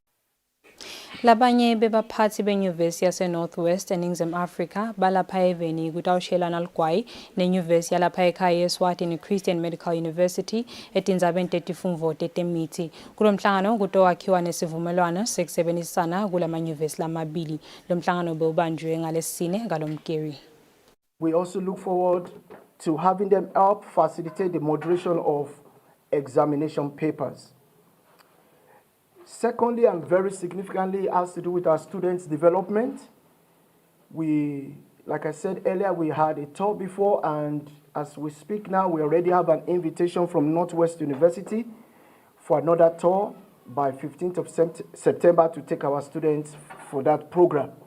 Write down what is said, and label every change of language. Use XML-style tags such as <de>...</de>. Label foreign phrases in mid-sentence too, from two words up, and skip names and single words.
<ss>Labanye bebaphathi benyuvesi yase-Northwest eNingizimu Afrika balapha eveni kutawushelana ligwayi nenyuvesi yalapha ekhaya Eswatini Christian Medical University etindzabeni tetifundvo tetemithi. Kulo mhlangano kutowakhiwa nesivumelwano sekusebenzisana kulamanyuvesi lamabili. Lo mhlangano bewubanjwe ngalesine ngalomkeri.</ss> <en>We also look forward to having them help facilitate the moderation of examination papers. Secondly, and very significantly, has to do with our students' development. We, like I said earlier, we had a tour before, and as we speak now, we already have an invitation from Northwest University for another tour by 15th of September to take our students for that program.</en>